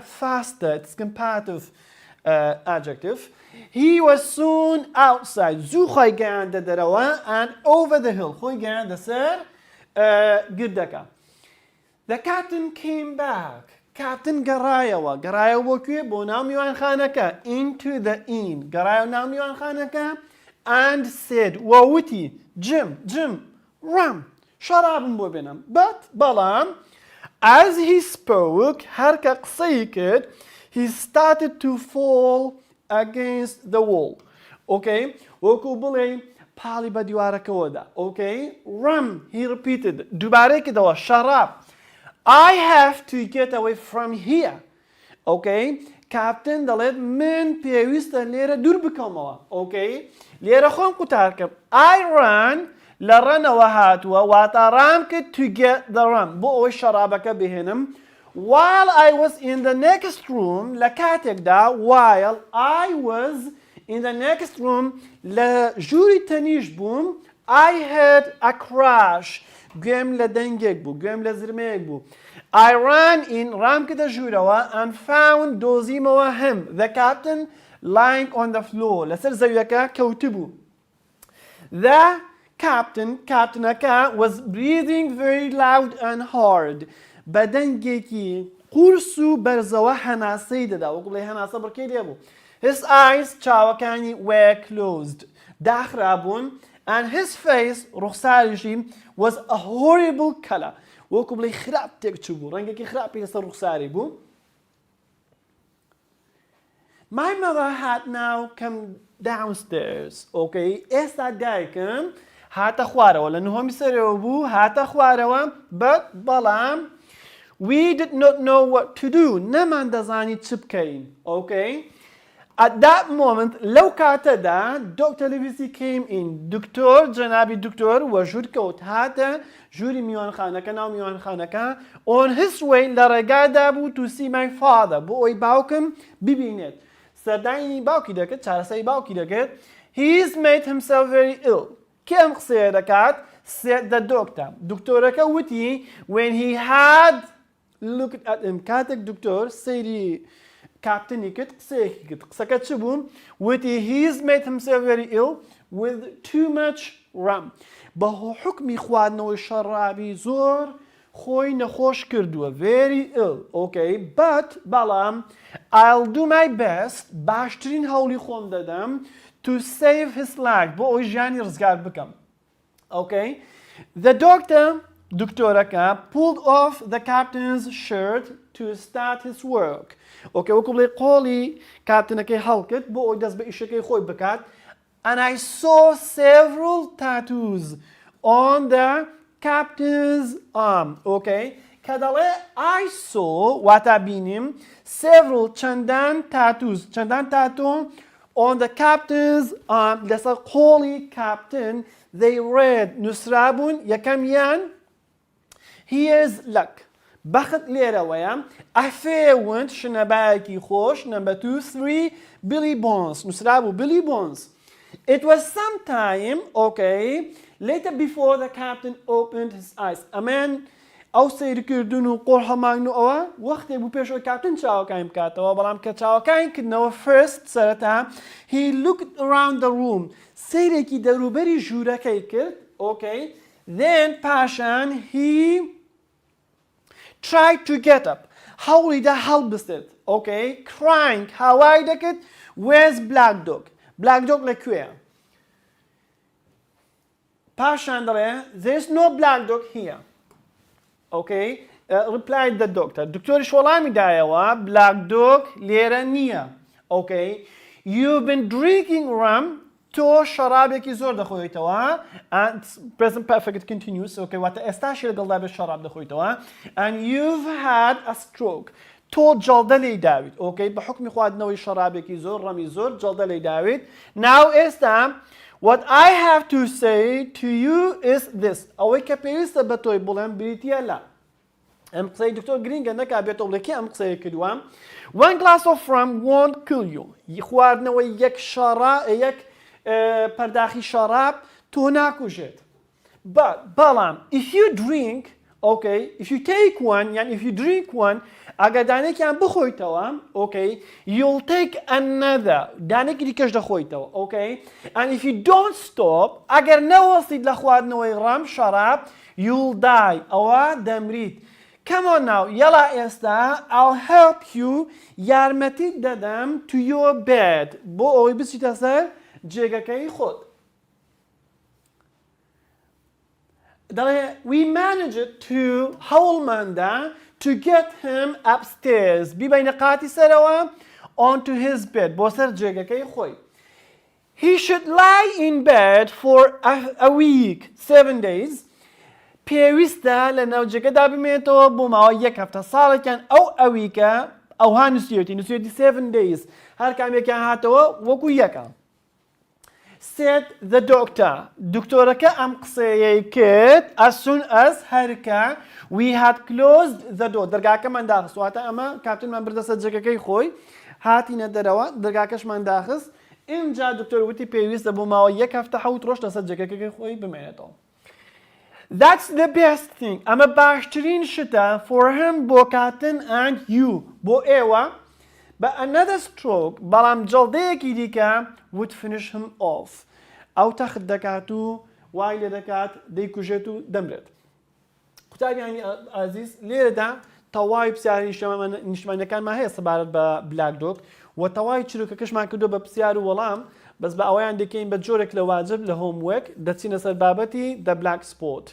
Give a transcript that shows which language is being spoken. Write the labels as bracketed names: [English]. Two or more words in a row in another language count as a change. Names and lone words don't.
[English] Faster, it's comparative adjective. He was soon outside. [Central Kurdish] زوو خۆی گەیاندە دەرەوە [English] and over the hill. [Central Kurdish] خۆی گەیاندە سەر گردەکە. [English] The captain came back. [Central Kurdish] Captain گەڕایەوە. گەڕایەوە بۆ کوێ؟ بۆ ناو میوانخانەکە. [English] Into the inn. [Central Kurdish] گەڕایەوە ناو میوانخانەکە [English] and said [Central Kurdish] وەوتی Jim, rum. شەرابم بۆ بێنم. بەڵام [English] as he spoke [Central Kurdish] هەر کە قسەی کرد [English] he started to fall against the wall. Okay? [Central Kurdish] وەکو بڵێ پاڵی بە دیوارەکەوەدا. [English] Okay? Rum. He repeated. [Central Kurdish] دووبارەی کردەوە. شەراب. [English] I have to get away from here. [Central Kurdish] Okay? Captain دەڵێت من پێویستە لێرە دوور بکەمەوە. Okay? لێرە خۆم قوتار کەم. [English] I ran [Central Kurdish] لە ڕەنەوە هاتووە واتە ڕام کرد [English] to get the rum. [Central Kurdish] بۆ ئەوەی شەرابەکە بهێنم. [English] While I was in the next room [Central Kurdish] لە کاتێکدا [English] while I was in the next room [Central Kurdish] لە ژووری تەنیش بووم [English] I had a crash. [Central Kurdish] گوێم لە دەنگێک بوو. گوێم لە زرمەیەک بوو. [English] I ran in [Central Kurdish] ڕام کردە ژوورەوە [English] and found دۆزیمەوە him the captain lying on the floor. [Central Kurdish] لەسەر زەویەکە کەوتبوو. [English] The captainەکە was breathing very loud and hard. [Central Kurdish] بە دەنگێکی قورس و بەرزەوە هەناسەی دەدا. وەکو بڵێ هەناسە بڕکەی لێ بوو. [English] His eyes چاوەکانی were closed. داخرابوون and his face ڕوخساریشی was a horrible color. [Central Kurdish] وەکو بڵێ خراپ تێکچوو بوو. ڕەنگێکی خراپی لەسەر ڕوخساری بوو. [English] My mother had now come downstairs. Okay? [Central Kurdish] ئێستا دایکم هاتە خوارەوە. لە نهۆمی سەرەوە بوو هاتە خوارەوە. [English] بەڵام we did not know what to do. [Central Kurdish] نەمان دەزانی چ بکەین. [English] Okay? At that moment [Central Kurdish] لەو کاتەدا [English] Dr. Livesey came in. [Central Kurdish] دکتۆر جەنابی دکتۆر وە ژوور کەوت. هاتە ژووری میوانخانەکە ناو میوانخانەکە. [English] On his way [Central Kurdish] لە ڕێگادا بوو [English] to see my father. [Central Kurdish] بۆ ئەوی باوکم ببینێت. سەردانی باوکی دەکرد. چارەسەری باوکی دەکرد. [English] He's made himself very ill. [Central Kurdish] کێم قسەیە دەکات؟ said the doctor. دکتۆرەکە وتی [English] when he had looked at him. [Central Kurdish] کاتێک دکتۆر سەیری کاپتنی کرد قسەیەکی کرد. قسەکە چ بوو؟ [English] وتی he's made himself very ill with too much rum. [Central Kurdish] بە حکمی خواردنەوەی شەرابی زۆر خۆی نەخۆش کردووە. [English] very ill. Okay? بەڵام I'll do my best. [Central Kurdish] باشترین هەوڵی خۆم دەدەم [English] to save his life. [Central Kurdish] بۆ ئەوی ژیانی ڕزگار بکەم. [English] Okay? The doctor دکتۆرەکە pulled off the captain's shirt to start his work. Okay? [Central Kurdish] وەکو بڵێ قۆڵی کاپتنەکەی هەڵکرد بۆ ئەوی دەست بە ئیشەکەی خۆی بکات. [English] And I saw several tattoos on the captain's arm. [Central Kurdish] Okay? کە دەڵێ [English] I saw [Central Kurdish] واتە بینیم several چەندان tattoos. چەندان تاتۆ [English] on the captain's arm. [Central Kurdish] لەسەر قۆڵی کاپتن [English] they read [Central Kurdish] نووسرابوون. یەکەمیان here's luck. بەخت لێرەوەیە. [English] A fair wind [Central Kurdish] شنەبایەکی خۆش. [English] Number 2, 3 Billy Bones. نووسرابوو Billy Bones. It was some time, okay, later before the captain opened his eyes. [Central Kurdish] ئەمەن ئەو سەیرکردن و قۆڵ هەمانگنەوەوە وەختێک بوو پێش ئەوی کاپتن چاوەکانی بکاتەوە. بەڵام کە چاوەکانی کردنەوە first سەرەتا [English] he looked around the room. [Central Kurdish] سەیرێکی دەوروبەری ژوورەکەی کرد. [English] Okay? Then پاشان he tried to get up. [Central Kurdish] هەوڵی دا هەڵبستێت. Okay? Crying. هاوای دەکرد where's Black Dog? Black Dog لەکوێیە؟ پاشان دەڵێ [English] there's no Black Dog here. Okay? Replied the doctor. [Central Kurdish] دکتۆریش وەڵامی دایەوە Black Dog لێرە نییە. [English] Okay? You've been drinking rum. [Central Kurdish] تۆ شەرابێکی زۆر دەخۆیتەوە. [English] And present perfect continuous. Okay? [Central Kurdish] واتە ئێستاشی لەگەڵدا بێت شەراب دەخۆیتەوە. [English] And you've had a stroke. [Central Kurdish] تۆ جەڵدە لێی داویت. Okay? بە حکمی خواردنەوەی شەرابێکی زۆر ڕەمی زۆر جەڵدە لێی داویت. [English] Now ئێستا What I have to say to you is this. [Central Kurdish] ئەوەی کە پێویستە بە تۆی بڵێم بریتە لە. ئەم قسەی دکتۆر گرینگە نەکا بێتەوە بڵێکی ئەم قسەیە کردووە. [English] One glass of rum won't kill you. [Central Kurdish] خواردنەوەی یەک پەرداخی شەراب تۆ ناکوژێت. [English] But بەڵام if you drink, okay, if you take one, yani if you drink one, [Central Kurdish] ئەگەر دانێکیان بخۆیتەوە, [English] okay, you'll take another. [Central Kurdish] دانێکی دیکەش دەخۆیتەوە, [English] okay? And if you don't stop, [Central Kurdish] ئەگەر نەوەستیت لە خواردنەوەی ڕەم شەراب, [English] you'll die. [Central Kurdish] ئەوە دەمریت. [English] Come on now, [Central Kurdish] یەڵا ئێستا, [English] I'll help you, [Central Kurdish] یارمەتیت دەدەم [English] to your bed. [Central Kurdish] بۆ ئەوەی بچیتە سەر جێگەکەی خۆت. [English] We managed to هەوڵماندا to get him upstairs. [Central Kurdish] بیبینە قاتی سەرەوە [English] onto his bed. [Central Kurdish] بۆ سەر جێگەکەی خۆی. [English] He should lie in bed for a week, 7 days. [Central Kurdish] پێویستە لە ناوجێگەدا بمێنێتەوە بۆ ماوە یەک هەفتە ساڵێکیان ئەویکە ئەوها نووسێتی 7 days. هەر کامێکیان هاتەوە وەکو یەکە. [English] Said the doctor. [Central Kurdish] دکتۆرەکە ئەم قسەیەی کرد [English] as soon as [Central Kurdish] هەرکە [English] we had closed the door. [Central Kurdish] دەرگاکەمان داخست. واتە ئەمە کاپتنمان بردە سەر جێگەکەی خۆی. هاتینە دەرەوە دەرگاکەشمان داخست. اینجا دکتۆر وتی پێویستە بۆ ماوە یەک هەفتە 7 ڕۆژ لەسەر جێگەکەی خۆی بمێنێتەوە. [English] That's the best thing. [Central Kurdish] ئەمە باشترین شتە [English] for him [Central Kurdish] بۆ کاتن [English] and you. [Central Kurdish] بۆ ئێوە. [English] But another stroke, [Central Kurdish] بەڵام جەڵدەیەکی دیکە [English] would finish him off. [Central Kurdish] ئەو تەخت دەکات و وای لێ دەکات دەیکوژێت و دەمرێت. قوتابیانی ئازیز لێرەدا تەواوی پرسیاری نیشتمانیەکانمان هەیە سەبارەت بە بلاک دۆگ و تەواوی چیرۆکەکەشمان کردو بە پرسیار و وەڵام بەس بە ئەوەیان دەکەین بە جۆرێک لە واجب لە هۆموێک دەچینە سەر بابەتی [English] the black spot.